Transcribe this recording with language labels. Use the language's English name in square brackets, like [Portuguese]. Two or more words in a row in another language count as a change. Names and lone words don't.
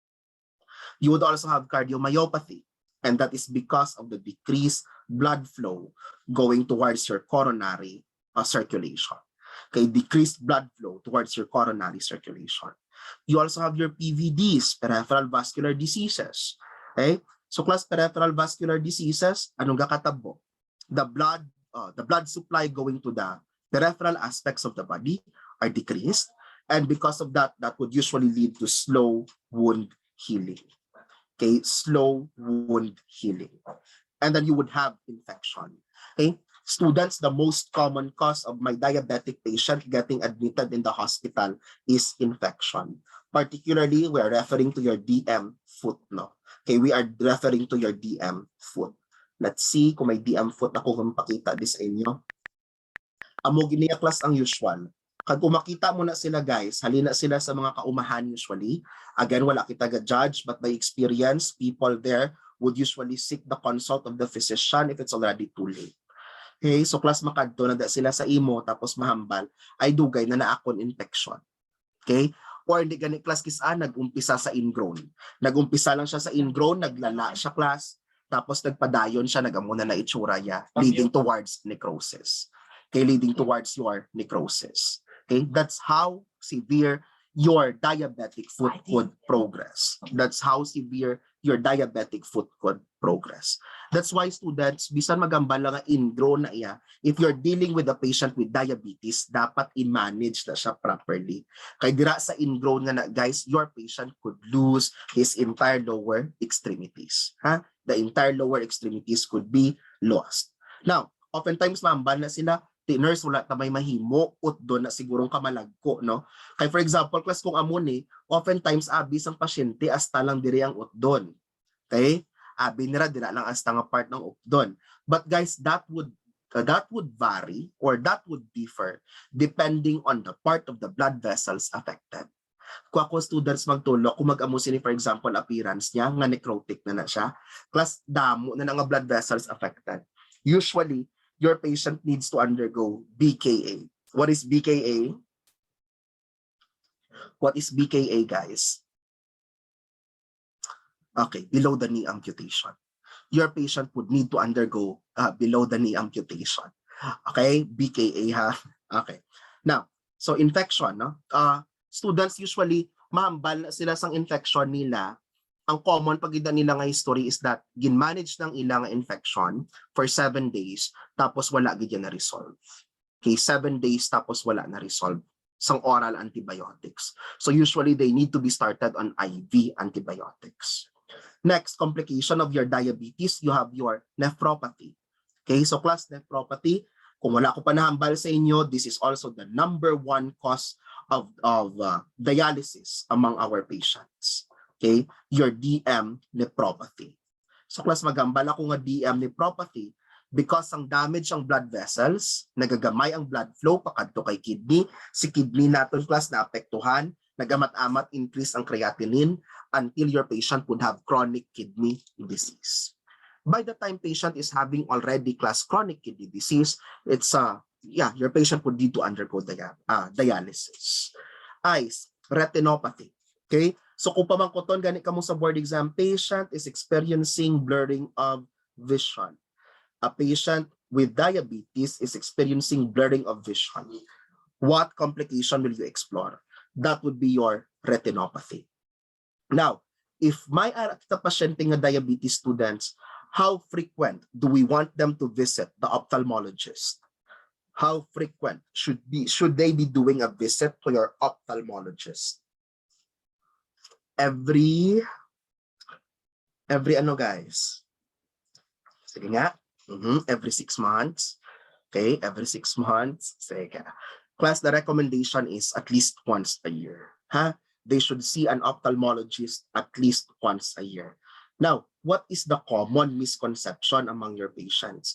[English] You would also have cardiomyopathy, and that is because of the decreased blood flow going towards your coronary circulation. Okay, decreased blood flow towards your coronary circulation. You also have your PVDs, peripheral vascular diseases. Okay, so class peripheral vascular diseases, [Hiligaynon] anong kakatabo? [English] The blood supply going to the peripheral aspects of the body are decreased, and because of that, that would usually lead to slow wound healing. Okay, slow wound healing. And then you would have infection. Okay, students, the most common cause of my diabetic patient getting admitted in the hospital is infection. Particularly, we are referring to your DM foot, no? Okay, we are referring to your DM foot. Let's see [Hiligaynon] kung may DM foot ako kung pakita this sa inyo. Amo giniya class ang usual. Kag makita mo na sila guys, halina sila sa mga kaumahan usually. [English] Again, [Hiligaynon] wala kita ga-judge, [English] but by experience, people there would usually seek the consult of the physician if it's already too late. [Hiligaynon] Okay, so class makadto na sila sa imo tapos mahambal, ay dugay na naakon infection. [English] Okay? [Hiligaynon] Or hindi gani class kisan nag-umpisa sa ingrown. Nag-umpisa lang siya sa ingrown, naglala siya class, tapos nagpadayon siya, nagamuna na itsura niya, [English] leading towards necrosis. Okay, leading towards your necrosis. Okay, that's how severe your diabetic foot could progress. That's how severe your diabetic foot could progress. That's why students, [Hiligaynon] bisan magambal lang nga ingrown na iya, [English] if you're dealing with a patient with diabetes, [Hiligaynon] dapat i-manage na siya [English] properly. [Hiligaynon] Kaya dira sa ingrown nga na [English] guys, your patient could lose his entire lower extremities. The entire lower extremities could be lost. [Hiligaynon] Now, oftentimes mambal na sila, nurse wala ta may mahimo ut doon na sigurong kamalagko, no? Kay [English] for example, [Hiligaynon] class kung amo ni, oftentimes abis ang pasyente hasta lang diri ang ut doon. Okay? Abi nira dira lang hasta nga part ng ut doon. [English] But guys, that would vary or that would differ depending on the part of the blood vessels affected. [Hiligaynon] Kung ako students magtulo, kung mag-amo sini [English] for example [Hiligaynon] appearance niya nga necrotic na siya, class damo na nga [English] blood vessels affected. Usually your patient needs to undergo BKA. What is BKA? What is BKA, guys? Okay, below the knee amputation. Your patient would need to undergo below the knee amputation. Okay, BKA ha. Okay. Now, so infection, no? [Hiligaynon] Students usually mahambal sila sang infection nila. Ang common pagida nila nga [English] history is that [Hiligaynon] gin-manage ng ilang infection [English] for 7 days [Hiligaynon] tapos wala gid na resolve. Okay, [English] 7 days [Hiligaynon] tapos wala na resolve sang oral antibiotics. [English] So usually they need to be started on IV antibiotics. Next, complication of your diabetes, you have your nephropathy. Okay, so class nephropathy, [Hiligaynon] kung wala ko pa nahambal sa inyo, [English] this is also the number 1 cause of dialysis among our patients. Okay, your DM nephropathy. [Hiligaynon] So class magambal ako nga DM nephropathy because ang damage ang [English] blood vessels, [Hiligaynon] nagagamay ang [English] blood flow [Hiligaynon] pakadto kay kidney, si kidney naton class naapektuhan, nagamat-amat increase ang creatinine [English] until your patient would have chronic kidney disease. By the time patient is having already class chronic kidney disease, it's your patient would need to undergo dialysis. Eyes, retinopathy. Okay? [Hiligaynon] So kung pamangkoton gani kamo sa [English] board exam, patient is experiencing blurring of vision. A patient with diabetes is experiencing blurring of vision. What complication will you explore? That would be your retinopathy. Now, if [Hiligaynon] may kita pasyente nga diabetes [English] students, how frequent do we want them to visit the ophthalmologist? How frequent should they be doing a visit to your ophthalmologist? Every ano guys? [Hiligaynon] Sige nga. [English] Every 6 months. Okay, every 6 months. Sige. Class, the recommendation is at least once a year. They should see an ophthalmologist at least once a year. Now, what is the common misconception among your patients?